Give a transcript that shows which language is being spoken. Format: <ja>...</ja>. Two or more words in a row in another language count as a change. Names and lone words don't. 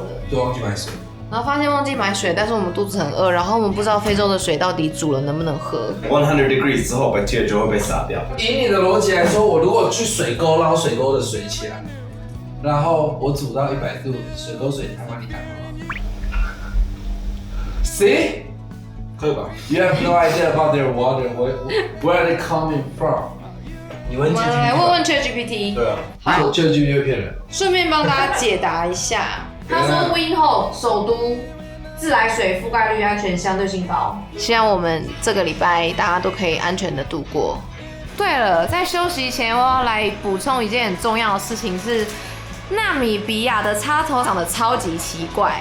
<zh>就忘記買水，然後發現忘記買水，但是我們肚子很餓，然後我們不知道非洲的水到底煮了能不能喝。 100 degrees 之後bacteria就會被殺掉。以你的邏輯來說，我如果去水溝撈水溝的水起來， 然後我煮到100度，水沟水它幫你打好。See？可以吧</zh> <en>？You have no idea about their water. Where are they coming from？</en> <zh>你问 ChatGPT。来问问 ChatGPT。对啊。好 ，ChatGPT 会骗人。顺便帮大家解答一下，他说 Windhoek 首都自来水覆蓋率安全相对性高，希望我們這個禮拜大家都可以安全的度過。對了，在休息前我要來補充一件很重要的事情是，納米比亞的插頭長得超級奇怪。</zh>